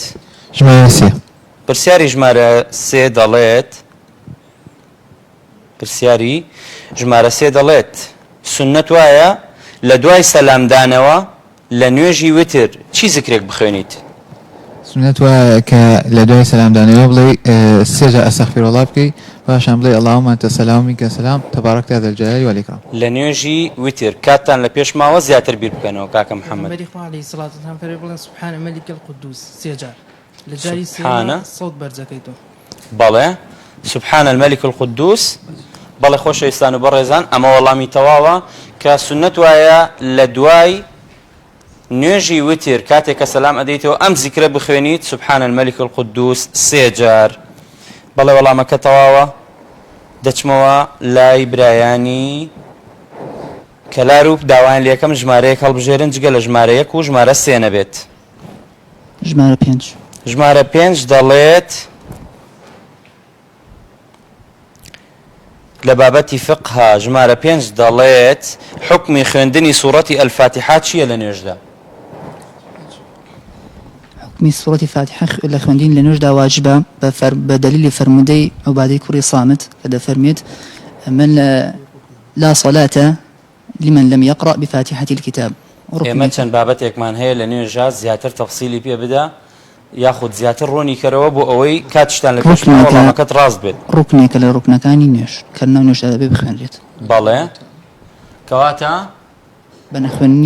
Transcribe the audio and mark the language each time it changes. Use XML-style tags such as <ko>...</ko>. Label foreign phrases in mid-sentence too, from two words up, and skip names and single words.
<ckb>پرسیاری ژمارە 3 دەڵێت پرسیاری ژمارە 3 دەڵێت سنەت وایە لە دوای سەلامدانەوە لە نوێژی وتر چی زیکرێک بخوێنیت؟ سنت وایە کە لە دوای سەلامدانەوە بڵێ 3 جار ئەستەغفیرڵڵاه بکەی پاشان بڵێ</ckb> <ar>اللهم أنت السلام ومنك السلام تباركت يا ذا الجلال والإكرام.</ar> <ckb>لە نوێژی وتر کاتتان لە پێش ماوە زیاتر بیر بکەنەوە کاکە محەممەد.</ckb> <ar>عليه الصلاة والسلام</ar> <ckb>فەرمووی بڵێن</ckb> <ar>سبحان ملك القدوس</ar> <ckb>3 جار لە جاری سبحانە سەوت بەرزەکەیتەوە. بەڵێ</ckb> <ar>سبحان الملك القدوس.</ar> <ckb>بەڵێ خۆشەویستان و بەڕێزان ئەمە وەڵامی تەواوە کە سنەت وایە لە دوای نوێژی وتر کاتێک کە سەلام ئەدەیتەوە ئەم زیکرە بخوێنیت</ckb> <ar>سبحان الملك القدوس</ar> <ckb>3 جار. بەڵێ وەڵامەکە تەواوە دەچمەوە لای برایانی کەلار و داوایان لە یەکەم ژمارەیەک هەڵبژێرن جگە لە ژمارە 1 و ژمارە 3 نەبێت. ژمارە 5 ژمارە 5 دەڵێت لە بابەتی فقها ژمارە 5 دەڵێت حکمی خوێندنی سوورەتی ئەلفاتیحا چییە لە نوێژدا؟ حکمی سوورەتی فاتحە لە خوێندین لە نوێژدا واجبە بە دەلیلی فەرمودەی عوبادەی کوڕی صامت کە دەفەرمێت</ckb> <ar>من لا صلاة لمن لم يقرأ بفاتحة الكتاب.</ar> <ckb>ئێمە چەند بابەتێکمان هەیە لە نوێژا زیاتر تەفسیلی پێ بدا یاخود زیاتر ڕۆنی کەرەوە بۆ ئەوەی کاتشتان لە پێشمەکەت ڕاست بێت. ڕوکنێکە لە ڕوکنەکانی نوێژ کە ناو نوێژدا دەبێ بخوێنرێت. بەڵێ کەواتە بە نەخوێننی</ckb>